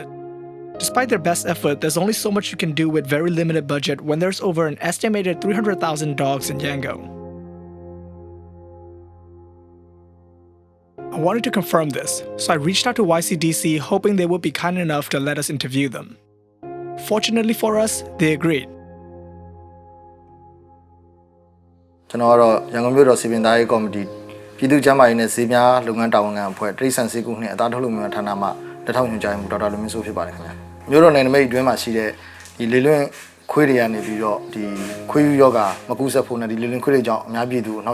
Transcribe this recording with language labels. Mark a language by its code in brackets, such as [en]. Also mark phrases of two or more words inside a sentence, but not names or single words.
[en] Despite their best effort, there's only so much you can do with very limited budget when there's over an estimated 300,000 dogs in Yangon. I wanted to confirm this, so I reached out to YCDC hoping they would be kind enough to let us interview them. Fortunately for us, they agreed. [my] ကျွန်တော်ကတော့ရန်ကုန်မြို့တော်စီပင်သားရေးကော်မတီပြည်သူ့ကျန်းမာရေးနဲ့ဈေးများလုပ်ငန်းတာဝန်ခံအဖွဲ့တိရစ္ဆာန်ဆေးကုနှင့်အသားထုတ်လုပ်မှုဌာနမှလက်ထောက်ညွှန်ကြားရေးမှူးဒေါက်တာလူမင်းစိုးဖြစ်ပါတယ်ခင်ဗျာမြို့တော်နယ်နိမိတ်အတွင်းမှာရှိတဲ့ဒီလေလွင့်ခွေးတွေကနေပြီးတော့ဒီခွေးယူယောဂမကူးစက်ဖို့နဲ့ဒီလေလွင့်ခွေးတွေကြောင့်အများပြည်သူအနှော